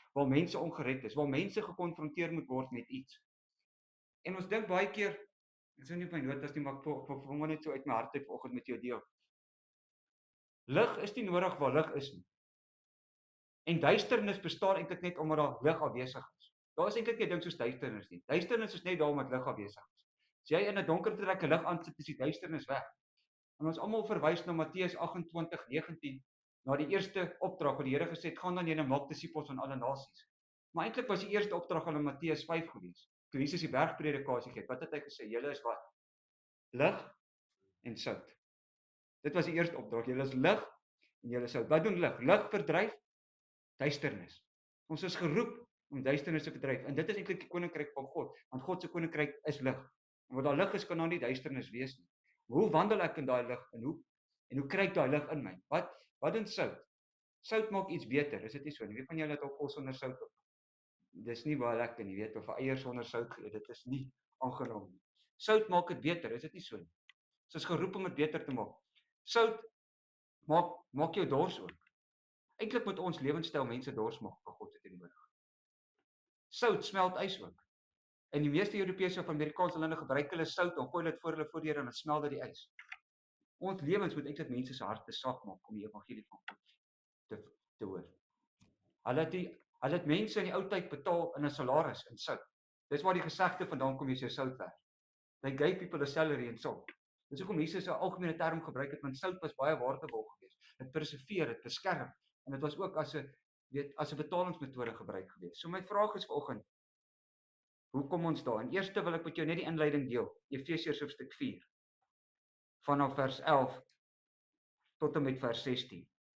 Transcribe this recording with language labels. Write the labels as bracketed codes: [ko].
[af] Waar mense ongered is, waar mense gekonfronteer moet word met iets. En ons dink baie keer, ek sou nie op my notas nie, maar ek wil net so uit my hart uit vanoggend met jou deel. Lig is nie nodig waar lig is nie. En duisternis bestaan eintlik net omdat daar lig afwesig is. Daar is eintlik nie 'n ding soos duisternis nie. Duisternis is net daar omdat lig afwesig is. As jy in 'n donker vertrek 'n lig aansit, is die duisternis weg. En ons almal verwys na Matteus 28:19, na die eerste opdrag wat die Here gesê het, gaan dan julle maak disippels van alle nasies. Maar eintlik was die eerste opdrag al in Matteus 5 gewees. Toe Jesus die bergpredikasie gee, wat het hy gesê? Julle is wat? Lig en sout. Dit was die eerste opdrag. Julle is lig en julle is sout. Wat doen lig? Lig verdryf duisternis. Ons is geroep om duisternis te verdryf. En dit is eintlik die koninkryk van God, want God se koninkryk is lig. En wat daar lig is, kan daar nie duisternis wees nie. Hoe wandel ek in daai lig en hoe kry ek daai lig in my? Wat doen sout? Sout maak iets beter, is dit nie so nie? Wie van julle het al kos sonder sout op? Dis nie baie lekker nie, weet of 'n eier sonder sout geëet, dit is nie aangenaam nie. Sout maak dit beter, is dit nie so nie? Ons is geroep om dit beter te maak. Sout maak jou dors ook. Eintlik moet ons lewenstyl mense dors maak vir God se teenwoordigheid. Sout smelt ys ook. In die meeste Europese of Amerikaanse lande gebruik hulle sout en gooi dit voor hulle voor die Here en dit smelt dit die ys. Ons lewens moet eintlik mense se harte sag maak om die evangelie van God te hoor. Hulle het mense in die ou tyd betaal in 'n salaris in sout. Dis waar die gesegde vandaan kom, jy is jou sout werd. [en] They gave people a salary in salt. [af] Dis hoekom Jesus 'n algemene term gebruik het, want sout was baie waardevol geweest. Dit preserveer, dit beskerm en dit was ook as 'n betalingsmetode gebruik geweest. So my vraag is vanoggend, hoe kom ons daar? En eerste wil ek met jou net die inleiding deel, Efesiërs hoofstuk 4, vanaf vers 11 tot en met vers 16.